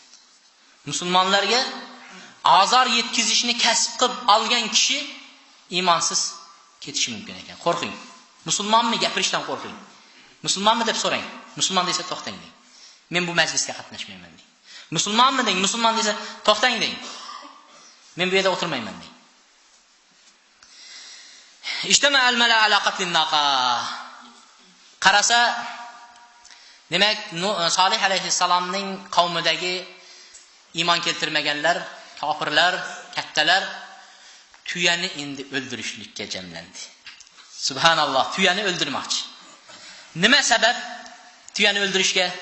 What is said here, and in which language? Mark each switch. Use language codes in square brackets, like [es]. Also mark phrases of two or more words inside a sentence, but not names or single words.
[uz] Musulmonlarga azor yetkazishni kasb qilib olgan kishi iymonsiz ketishi mumkin ekan. Qo'rqing. Musulmonmi gapirishdan qo'rqing. Musulmonmi deb so'rang. Musulmon desa to'xtang deng. Men bu majlisga qatnashmayman deng. Musulmonmi deng. Musulmon desa to'xtang deng. Men bu yerda o'tirmayman deng. [ar] اجتمع الملأ على قتل الناقة. [uz] Qarasa, demak, Solih alayhissalomning qavmidagi iymon keltirmaganlar, kofirlar, kattalar tuyani endi o'ldirishlikka jamlandi. Subhanalloh, tuyani o'ldirmoqchi. Nima sabab tuyani o'ldirishga?